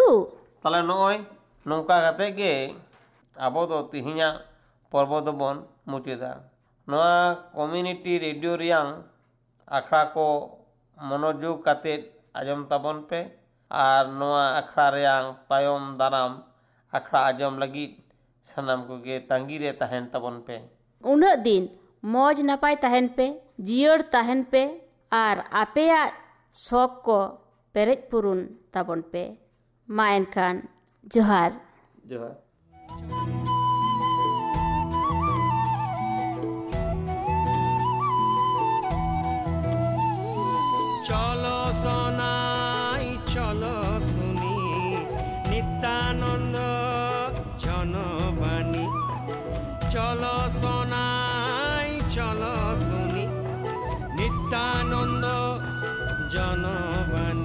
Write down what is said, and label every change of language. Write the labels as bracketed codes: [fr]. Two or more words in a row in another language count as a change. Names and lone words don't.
[sat] ᱛᱟᱦᱞᱮ ᱱᱚᱜᱼᱚᱭ ᱱᱚᱝᱠᱟ ᱠᱟᱛᱮᱫ ᱜᱮ ᱟᱵᱚ ᱫᱚ ᱛᱤᱦᱤᱧᱟᱜ ᱯᱚᱨᱵᱚ ᱫᱚᱵᱚᱱ ᱢᱩᱪᱟᱹᱫᱟ ᱱᱚᱣᱟ [en] community radio [sat] ᱨᱮᱭᱟᱝ ᱟᱠᱷᱲᱟ ᱠᱚ ᱢᱚᱱᱳযোᱜᱽ ᱠᱟᱛᱮᱫ ᱟᱸᱡᱚᱢ ᱛᱟᱵᱚᱱ ᱯᱮ ᱟᱨ ᱱᱚᱣᱟ ᱟᱠᱷᱲᱟ ᱨᱮᱭᱟᱝ ᱛᱟᱭᱚᱢ ᱫᱟᱨᱟᱢ ᱟᱠᱷᱲᱟ ᱟᱸᱡᱚᱢ ᱞᱟᱹᱜᱤᱫ ᱥᱟᱱᱟᱢ ᱠᱚᱜᱮ ᱛᱟᱺᱜᱤ ᱨᱮ ᱛᱟᱦᱮᱱ ᱛᱟᱵᱚᱱ ᱯᱮ ᱩᱱᱟᱹᱜ ᱫᱤᱱ ᱢᱚᱡᱽ ᱱᱟᱯᱟᱭ ᱛᱟᱦᱮᱱ ᱯᱮ ᱡᱤᱭᱟᱹᱲ ᱛᱟᱦᱮᱱ ᱯᱮ ᱟᱨ ᱟᱯᱮᱭᱟᱜ ᱥᱚᱠ ᱠᱚ ᱯᱮᱨᱮᱡ ᱯᱩᱨᱩᱱ ᱛᱟᱵᱚᱱ ᱯᱮ ᱢᱟ ᱮᱱᱠᱷᱟᱱ ᱡᱚᱦᱟᱨ ᱡᱚᱦᱟর [bn] চলো সোনাই চলো শুনি নিত্যানন্দ জনবাণী চলো সোনাই চলো শুনি নিত্যানন্দ জনবাণী